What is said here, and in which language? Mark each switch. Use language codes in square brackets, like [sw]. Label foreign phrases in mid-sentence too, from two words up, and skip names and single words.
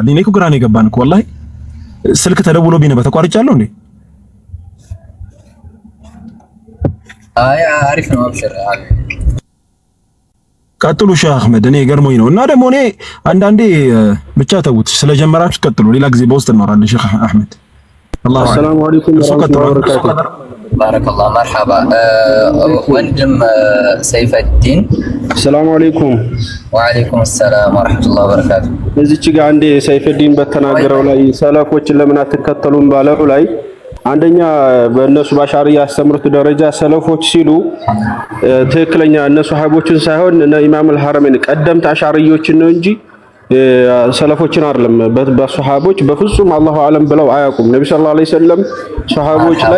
[am] እኔ እኮ ግራ ነው የገባን እኮ ወላሂ ስልክ ተደውሎብኝ ነበር ተቋርጫለሁ እንዴ? አይ አሪፍ ነው አብሽር ቀጥሉ ሼህ አህመድ። እኔ ገርሞኝ ነው እና ደግሞ እኔ አንዳንዴ ብቻ ተውት ስለጀመራችሁ ቀጥሉ። ሌላ ጊዜ በውስጥ እናወራለን ሼህ አህመድ። [ar] السلام عليكم ورحمة الله وبركاته. بارك الله مرحبا ወንድም ሰይፈ ዲን السلام عليكم. وعليكم السلام ورحمة الله وبركاته. [am] እዚች ጋር አንዴ ሰይፈ ዲን በተናገረው ላይ ሰለፎችን ለምን አትከተሉም ባለው ላይ አንደኛ በእነሱ ባሻሪያ ያስተምሩት ደረጃ ሰለፎች ሲሉ ትክክለኛ እነሱ ሐቦችን ሳይሆን እነ ኢማም አልሐረመን ቀደምት አሻሪዮችን ነው እንጂ ሰለፎችን አይደለም። በሱሐቦች በፍጹም [ar] الله أعلم [am] ብለው አያውቁም። ነብዩ [ar] صلى الله عليه وسلم [am] ሱሐቦች ላይ